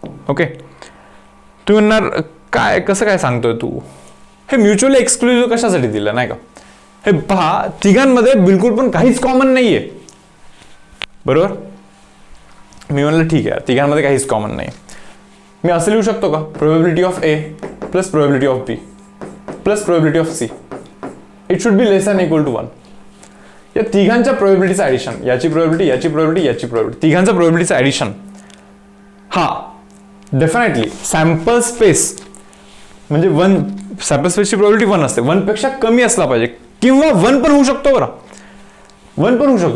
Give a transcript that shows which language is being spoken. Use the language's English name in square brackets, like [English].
[Marathi] Okay, तू म्हणणार काय, कसं काय सांगतोय तू? हे म्युच्युअली एक्सक्लुझिव्ह कशासाठी दिलं नाही का? हे पहा, तिघांमध्ये बिलकुल पण काहीच कॉमन नाहीये. बरोबर? मी म्हणलं ठीक आहे, तिघांमध्ये काहीच कॉमन नाही. मी असं लिहू शकतो का? [English] Probability of A plus probability of B plus probability of C, it should be less than equal to 1. [Marathi] या तिघांच्या प्रोबॅबिलिटीचं ऍडिशन, याची प्रोबॅबिलिटी, याची प्रोबॅबिलिटी, याची प्रोबॅबिलिटी, तिघांच्या प्रोबॅबिलिटीचं ऍडिशन, हा डेफिनेटली सॅम्पल स्पेस म्हणजे 1, सॅम्पल स्पेसची प्रोबॅबिलिटी 1 असते. 1 पेक्षा कमी असला पाहिजे किंवा 1 पण होऊ शकतो बरं. 1 पण होऊ शकतो.